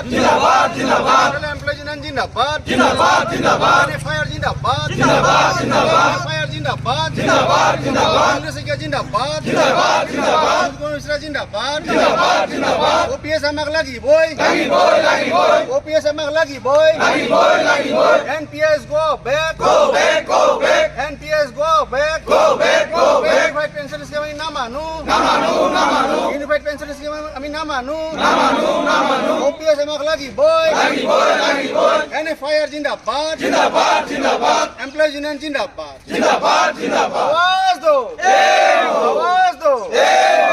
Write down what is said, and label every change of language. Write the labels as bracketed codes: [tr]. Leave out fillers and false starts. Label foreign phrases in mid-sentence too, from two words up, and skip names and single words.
[hi] जिंदाबाद जिंदाबाद NFL employees union जिंदाबाद जिंदाबाद जिंदाबाद NFIR जिंदाबाद जिंदाबाद जिंदाबाद NFIR जिंदाबाद जिंदाबाद जिंदाबाद जिंदाबाद जिंदाबाद जिंदाबाद जिंदाबाद जिंदाबाद जिंदाबाद [as] OPS আমাক লাগিবই লাগিবই OPS আমাক লাগিবই লাগিবই [en] NPS go back go back NPS go back go back [as] Unified pension scheme আমি না মানো Unified pension scheme আমি না মানো OPS আমাক লাগিবই NFIR जिंदाबाद [hi] जिंदाबाद Employees union जिंदाबाद जिंदाबाद जिंदाबाद आवाज दो